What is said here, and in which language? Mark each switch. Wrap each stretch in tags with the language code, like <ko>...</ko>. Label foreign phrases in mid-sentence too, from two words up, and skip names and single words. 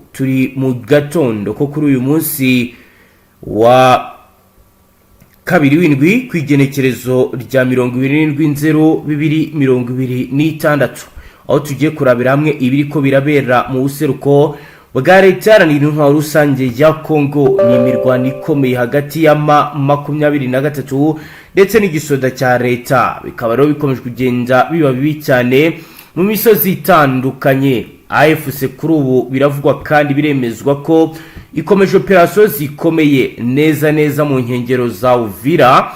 <rn>Turi mu gatondo ko kuri uyu munsi wa kabiri w'indwi kwigenekerezo rya 27/0/2026 aho tugiye kurabira hamwe ibiriko birabera mu buseruko bwa leta iharanira intwaro rusange ya Kongo. Ni imirwano ikomeye hagati ya 23 ndetse n'igisoda cya leta, bikaba rero bikomeje kugenda biba bibi cyane mu misozi itandukanye. AFC kuri ubu biravugwa kandi biremezwa ko ikomeje operasiyo zikomeye neza mu nkengero za Uvira.</rn>